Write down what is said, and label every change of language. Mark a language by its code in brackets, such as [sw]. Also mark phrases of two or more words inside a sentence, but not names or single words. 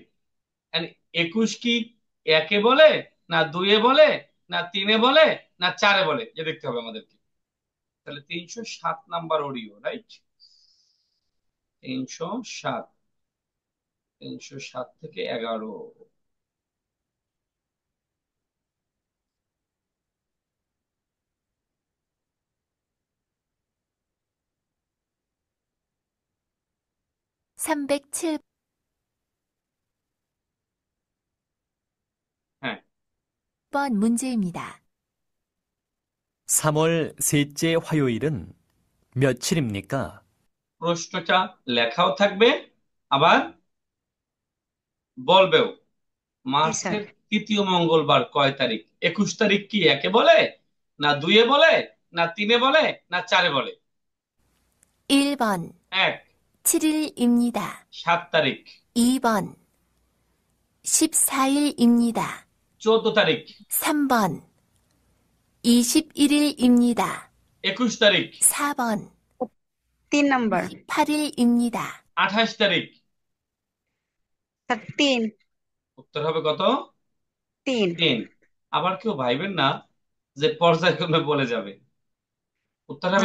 [bn] 21 কি একে বলে, না দুইয়ে বলে, না তিনে বলে, না চারে বলে, যে দেখতে হবে আমাদেরকে। তাহলে 307 নাম্বার অডিও, রাইট? 307, 307 থেকে 11। [ko] 삼백칠 [bn] হ্যাঁ, [ko] 번 문제입니다. 3월 셋째 화요일은 며칠입니까? [bn] প্রশ্নটা লেখাও থাকবে, আবার বলবেও। জি স্যার। মার্চের তৃতীয় মঙ্গলবার কয় তারিখ? 21 তারিখ কি একে বলে, না দুইয়ে বলে, না তিনে বলে, না চারে বলে? [ko] 1번 [bn] 1, [ko] 7일입니다. [bn] 7 তারিখ। [ko] 2번 14일입니다. [bn] 14 তারিখ। [ko] 3번 21일입니다. [bn] 21 তারিখ। [ko] 4번 [bn] 3 নাম্বার। [ko] 8일입니다. [bn] 28 তারিখ। স্যার 3। উত্তর হবে কত? 3। 3। আবার কেউ ভাইবেন না যে পর্যায়ক্রমে বলে যাবে, উত্তর হবে